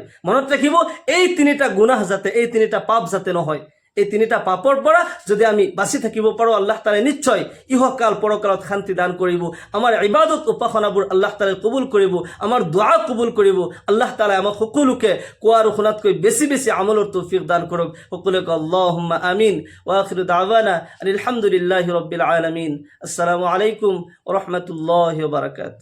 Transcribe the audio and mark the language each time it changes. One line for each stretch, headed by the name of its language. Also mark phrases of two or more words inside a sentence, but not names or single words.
Assamese: মনত ৰাখিব, এই 3টা গুনাহ যাতে, এই 3টা পাপ যাতে নহয়, এই 3টা পাপৰ পৰা যদি আমি বাচি থাকিব পাৰোঁ, আল্লাহ তাআলাই নিশ্চয় ইহকাল পৰকালত শান্তি দান কৰিব। আমাৰ ইবাদত উপাসনাবোৰ আল্লাহ তাআলাই কবুল কৰিব, আমাৰ দোৱা কবুল কৰিব। আল্লাহ তাআলাই আমাক সকলোকে কোৱা আৰু শুনাতকৈ বেছি বেছি আমলৰ তৌফিক দান কৰক।
Arabic: সকলোকে اللهم آمين. وآخر دعوانا الحمد لله رب العالمين. السلام عليكم ورحمة الله وبركاته.